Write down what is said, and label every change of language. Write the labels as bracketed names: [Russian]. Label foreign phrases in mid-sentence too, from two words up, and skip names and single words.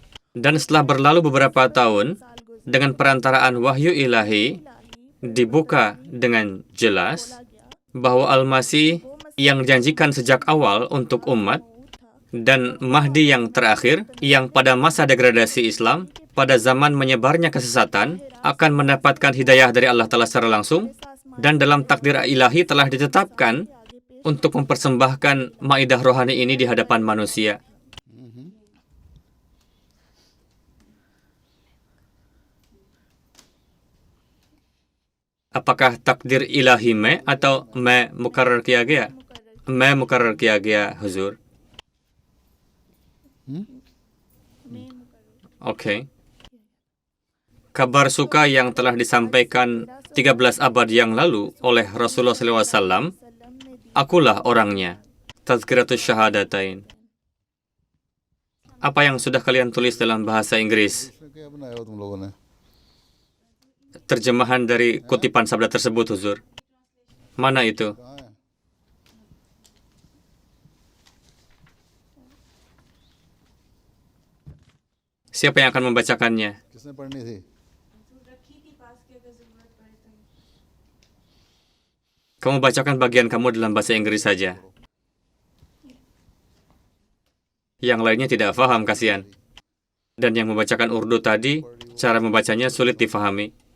[Indonesian] Dan setelah berlalu beberapa tahun, dengan perantaraan wahyu ilahi, dibuka dengan jelas bahwa Al-Masih yang dijanjikan sejak awal untuk umat, dan Mahdi yang terakhir, yang pada masa degradasi Islam, pada zaman menyebarnya kesesatan, akan mendapatkan hidayah dari Allah Ta'ala secara langsung, dan dalam takdir ilahi telah ditetapkan untuk mempersembahkan maidah rohani ini di hadapan manusia. Apakah takdir ilahi [Urdu] में atau میں مقرر کیا گیا? میں مقرر کیا گیا حضور. [Indonesian] Oke. Kabar suka yang telah disampaikan 13 abad yang lalu oleh Rasulullah SAW, akulah orangnya. Tazkiratus Syahadatain. Apa yang sudah kalian tulis dalam bahasa Inggris? [Urdu] اس میں کیا بنایا ہو تم لوگوں نے? [Indonesian] Terjemahan dari kutipan sabda tersebut, Huzur. Mana itu? [Urdu] کہاں ہے? [Indonesian] Siapa yang akan membacakannya? [Urdu] کس نے پڑھنی تھی? [Indonesian] Kamu bacakan bagian kamu dalam bahasa Inggris saja. Yang lainnya tidak paham, kasihan. Dan yang membacakan Urdu tadi, cara membacanya sulit difahami.